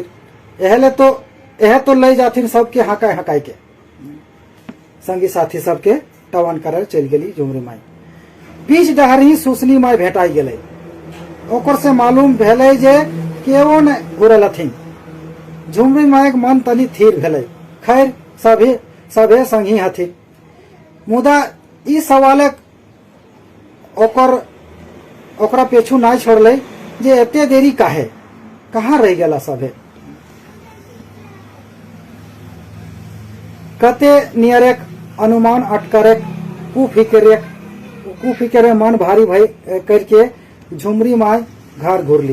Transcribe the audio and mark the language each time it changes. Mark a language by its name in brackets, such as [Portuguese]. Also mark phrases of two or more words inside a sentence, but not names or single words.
[Magahi] एह तो ले जाथिन सबके हकाय के संगी साथी सबके टवान करे चल गेली झुमरी माई। बीच डहर ही सुसनी माई भेटाई गेले। ओकर से मालूम भेले जे केओ न घुरल हथिन। झुमरी माई के मन तनी थीर भेले। खैर सभे संगी हथिन। मुदा ई सवालक ओकरा पेछू ना छोड़ले जे एते देरी काहे कहाँ रह गेला सभे। कते नियरेक अनुमान अटकरेक कुफिकरे मन भारी भई करके झुमरी माय घर घुरली।